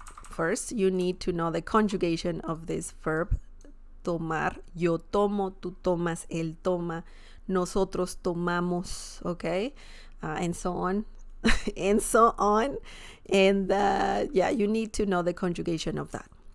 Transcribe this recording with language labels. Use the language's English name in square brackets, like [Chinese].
[English] First, you need to know the conjugation of this verb. [Spanish] Tomar. Yo tomo, tú tomas, él toma, nosotros tomamos, okay? [English] And so on. And so on. And yeah, you need to know the conjugation of that.